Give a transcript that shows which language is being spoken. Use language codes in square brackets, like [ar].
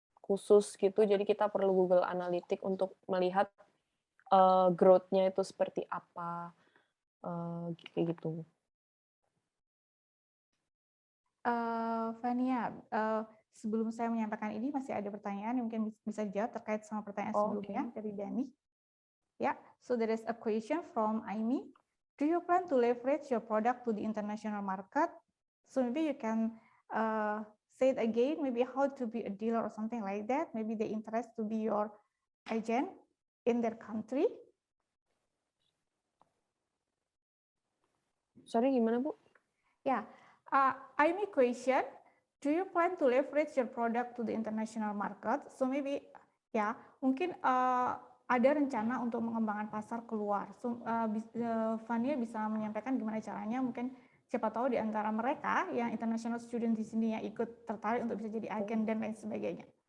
[id] khusus gitu, jadi kita perlu Google Analytics untuk melihat growth-nya itu seperti apa, kayak gitu. Fania, sebelum saya menyampaikan ini masih ada pertanyaan yang mungkin bisa dijawab terkait sama pertanyaan Oh, sebelumnya oke. dari Dani. [en] Yeah, so there is a question from Aimi. Do you plan to leverage your product to the international market? So maybe you can say it again, maybe how to be a dealer or something like that. Maybe they interest to be your agent in their country. Sorry, [id] gimana, Bu? [en] Yeah, Aimi question, do you plan to leverage your product to the international market? So maybe [id] ya, mungkin ada rencana untuk mengembangkan pasar keluar. So, Fania bisa menyampaikan gimana caranya, mungkin siapa tahu di antara mereka yang [en] international student [id] di sini yang ikut tertarik untuk bisa jadi agen dan lain sebagainya.